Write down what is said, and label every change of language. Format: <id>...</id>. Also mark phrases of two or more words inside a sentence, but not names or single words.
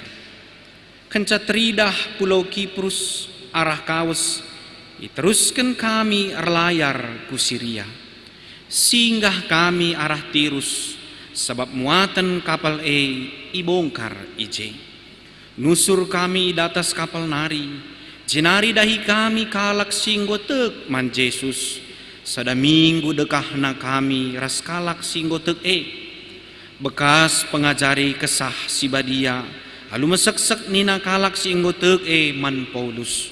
<btx>Kenca teridah pulau Kiprus arah Kawes, teruskan kami erlayar ku Syria. Singgah kami arah Tirus, sebab muatan kapal ibongkar ije. Nusur kami di atas kapal nari, jenari dahi kami kalak singgo tek man Yesus. Sada minggu dekahna kami ras kalak singgo tek bekas pengajari kesah si badia, halu meseksek nina kalak singgo tek man Paulus.</btx>